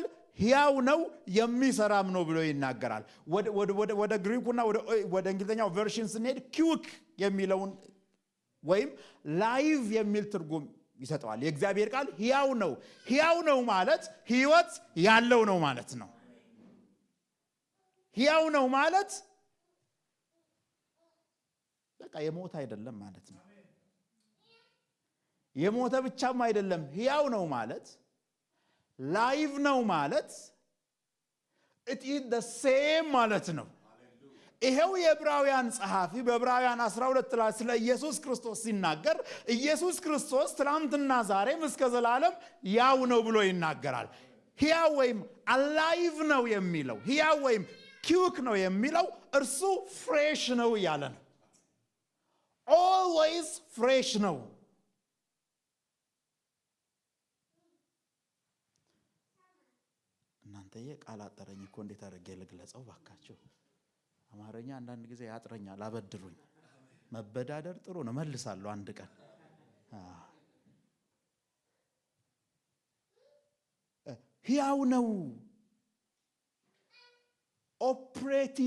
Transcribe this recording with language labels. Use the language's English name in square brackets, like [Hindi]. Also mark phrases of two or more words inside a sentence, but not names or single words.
[Amharic] ሕያው ነው የሚሰራም ነው ብሎ ይናገራል። ወደ ግሪኩና ወደ እንግሊዝኛው ቨርሽን ስንሄድ ኪውክ የሚለውን ወይም ላይቭ የሚል ትርጉም ይሰጠዋል። የእግዚአብሔር ቃል ሕያው ነው። ሕያው ነው ማለት ሕይወት ያለው ነው ማለት ነው። ሕያው ነው ማለት በቃ የሞተ አይደለም ማለት ነው። የሞተ ብቻም አይደለም። ሕያው ነው ማለት ላይቭ ነው ማለት [English] it is the same [Amharic] ማለት ነው። ይሄው የዕብራውያን ጸሐፊ በዕብራውያን 12 ላይ ስለ ኢየሱስ ክርስቶስ ሲናገር ኢየሱስ ክርስቶስ ትናንትና ዛሬም እስከ ዘላለም ያው ነው ብሎ ይናገራል። ሕያው ወይም አላይቭ ነው የሚለው፣ ሕያው ወይም ኪውክ ነው የሚለው እርሱ ፍሬሽ ነው እያለ ነው። [English] always fresh [Amharic] ነው። እናንተዬ ቃል አጠረኝ እኮ እንዴት አድርጌ ልግለጸው ባካችሁ? አማርኛ አንዳንድ ጊዜ ያጥረኛል። አበድሩኝ። መበዳደር ጥሩ ነው፣ መልሳለሁ አንድ ቀን። ሕያው ነው፣ ኦፕሬቲቭ